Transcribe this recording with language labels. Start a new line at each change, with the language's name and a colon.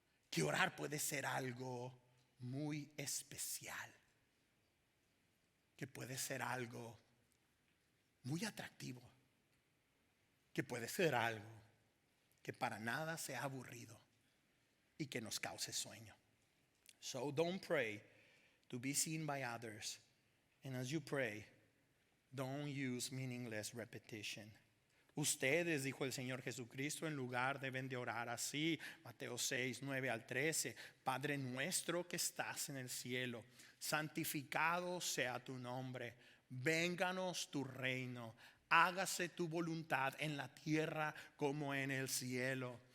Spanish: Que orar puede ser algo muy especial. Que puede ser algo muy atractivo. Que puede ser algo que para nada sea aburrido y que nos cause sueño.
English: So don't pray to be seen by others. And as you pray, don't use meaningless repetition.
Spanish: Ustedes, dijo el Señor Jesucristo, en lugar deben de orar así. Mateo 6, 9 al 13. Padre nuestro que estás en el cielo, santificado sea tu nombre. Vénganos tu reino. Hágase tu voluntad en la tierra como en el cielo.